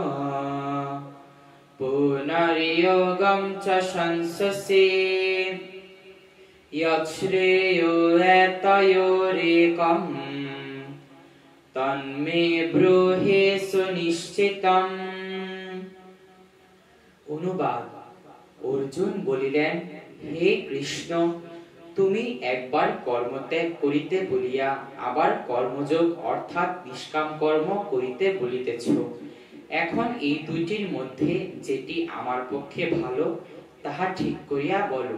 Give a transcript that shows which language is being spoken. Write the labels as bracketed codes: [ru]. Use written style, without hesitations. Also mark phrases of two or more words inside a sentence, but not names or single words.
[sa] पुनर्योगं च संससे यच्छ्रेयो वेतयोरेकम् तन्मे ब्रूहि सुनिश्चितम्। [bn] অনুবাদ। অর্জুন বলিলেন, হে কৃষ্ণ, তুমি একবার কর্মত্যাগ করিতে বলিয়া আবার কর্মযোগ অর্থাৎ নিষ্কাম কর্ম করিতে বলিতেছ। এখন এই দুইটির মধ্যে যেটি আমার পক্ষে ভালো তাহা ঠিক করিয়া বলো।